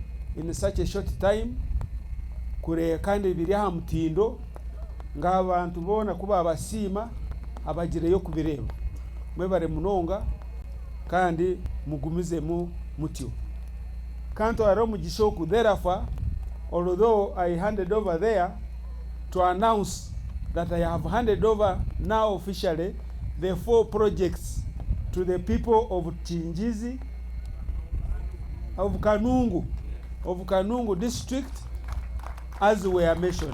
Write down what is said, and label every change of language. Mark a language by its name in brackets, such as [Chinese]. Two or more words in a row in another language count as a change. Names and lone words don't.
[English] in such a short time [Nyankole] kure kandi biri ha mutindo ng'abantu bona kuba abasima abagireyo kubireba mwebare munonga kandi mugumizemu mutyo kanto aro mugishoku. [English] Therefore, although I handed over there to announce that I have handed over now officially the 4 projects to the people of Kigezi, of Kanungu district, as we are mentioned.